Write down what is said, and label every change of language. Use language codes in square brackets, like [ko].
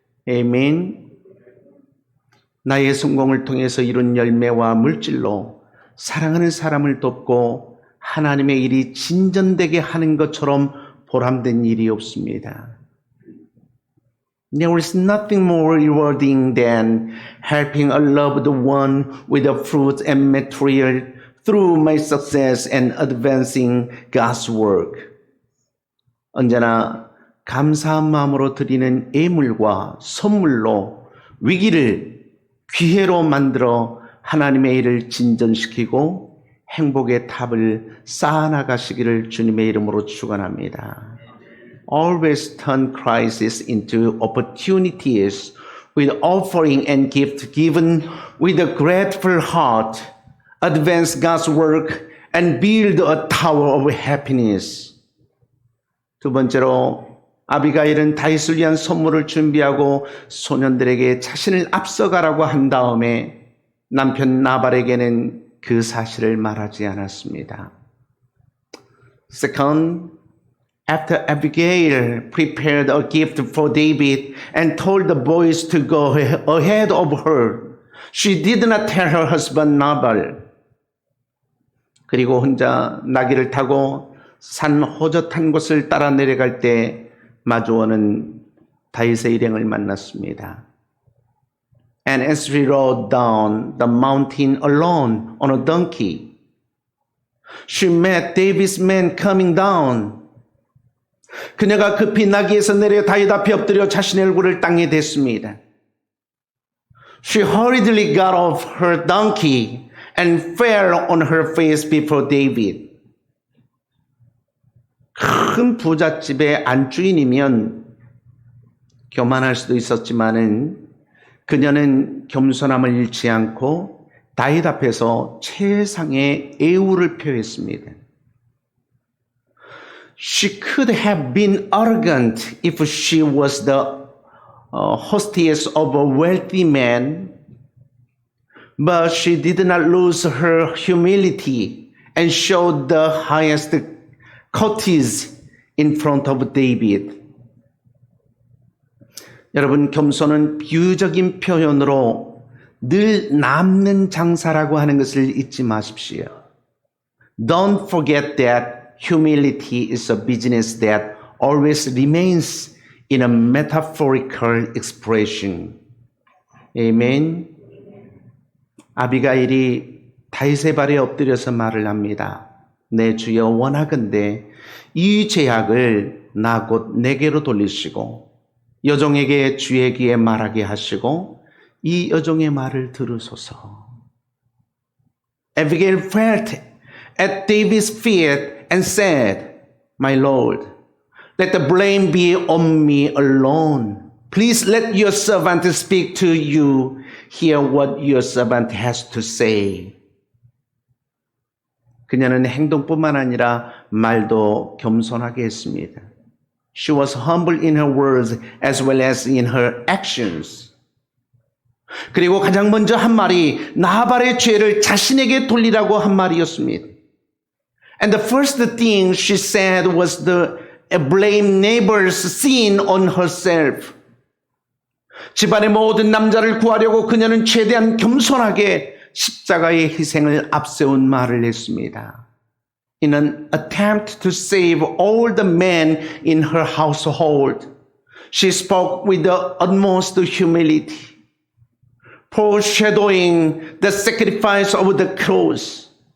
[en] Amen. [ko] 나의 성공을 통해서 이룬 열매와 물질로 사랑하는 사람을 돕고 하나님의 일이 진전되게 하는 것처럼 보람된 일이 없습니다. [en] There is nothing more rewarding than helping a loved one with the fruit and material through my success and advancing God's work. [ko] 언제나 감사한 마음으로 드리는 예물과 선물로 위기를 기회로 만들어 하나님의 일을 진전시키고 행복의 탑을 쌓아나가시기를 주님의 이름으로 축원합니다. [en] Always turn crisis into opportunities with offering and gift given with a grateful heart. Advance God's work and build a tower of happiness. [ko] 두 번째로 아비가일은 다윗을 위한 선물을 준비하고 소년들에게 자신을 앞서가라고 한 다음에 남편 나발에게는 그 사실을 말하지 않았습니다. [en] Second, after Abigail prepared a gift for David and told the boys to go ahead of her, she did not tell her husband Nabal. [ko] 그리고 혼자 나귀를 타고 산 호젓한 곳을 따라 내려갈 때 마주오는 다윗의 일행을 만났습니다. [en] And as we rode down the mountain alone on a donkey, she met David's men coming down. [ko] 그녀가 급히 나귀에서 내려 다윗 앞에 엎드려 자신의 얼굴을 땅에 댔습니다. [en] She hurriedly got off her donkey and fell on her face before David. [ko] 큰 부잣집의 안주인이면 교만할 수도 있었지만은 그녀는 겸손함을 잃지 않고 다윗 앞에서 최상의 애우를 표했습니다. [en] She could have been arrogant if she was the hostess of a wealthy man, but she did not lose her humility and showed the highest courtesy in front of David. [ko] 여러분, 겸손은 비유적인 표현으로 늘 남는 장사라고 하는 것을 잊지 마십시오. [en] Don't forget that humility is a business that always remains in a metaphorical expression. Amen. [ko] 아비가일이 다윗의 발에 엎드려서 말을 합니다. 내 주여 원하건대 이 죄악을 나 곧 내게로 돌리시고 여종에게 주의 귀에 말하게 하시고 이 여종의 말을 들으소서. [en] Abigail felt at David's feet and said, My Lord, let the blame be on me alone. Please let your servant speak to you. Hear what your servant has to say. [ko] 그녀는 행동뿐만 아니라 말도 겸손하게 했습니다. [en] She was humble in her words as well as in her actions. [ko] 그리고 가장 먼저 한 말이 나발의 죄를 자신에게 돌리라고 한 말이었습니다. [en] And the first thing she said was the blame neighbor's sin on herself. [ko] 집안의 모든 남자를 구하려고 그녀는 최대한 겸손하게 십자가의 희생을 앞세운 말을 했습니다. [en] In an attempt to save all the men in her household, she spoke with the utmost humility, foreshadowing the sacrifice of the cross.